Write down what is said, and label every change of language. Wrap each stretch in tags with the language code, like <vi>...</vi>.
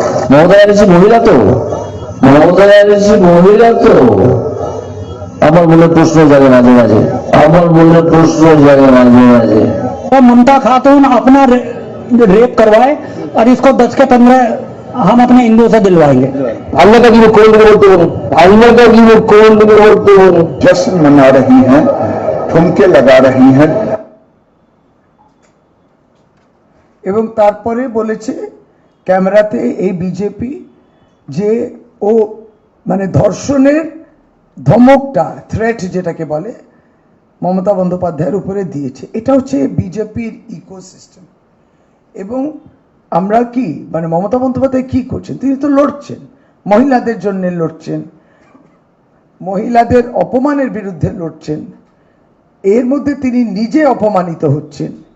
<bn>মমতা ব্যানার্জি মহিলা তো, মমতা ব্যানার্জি মহিলা তো। আমার মনে প্রশ্ন জাগে মাঝে মাঝে, আমার মনে প্রশ্ন জাগে মাঝে মাঝে।</bn> <hi>ममता खातून अपना रेप करवाए और इसको 10 के 15 हम अपने हिंदू से दिलवाएंगे। अल्लाह का कीमत कौन बोलते हो? अल्लाह का कीमत कौन बोलते हो? जश्न मना रही हैं, ठुमके लगा रही हैं।</hi> <bn>এবং তারপরে বলেছে ক্যামেরাতে এই বিজেপি যে ও মানে ধর্ষণের ধমকটা থ্রেট যেটাকে বলে মমতা বন্দ্যোপাধ্যায়ের উপরে দিয়েছে। এটা হচ্ছে বিজেপির ইকোসিস্টেম। এবং আমরা কি মানে মমতা বন্দ্যোপাধ্যায় কি করছেন, তিনি তো লড়ছেন, মহিলাদের জন্য লড়ছেন, মহিলাদের অপমানের বিরুদ্ধে লড়ছেন, এর মধ্যে তিনি নিজে অপমানিত হচ্ছেন।</bn>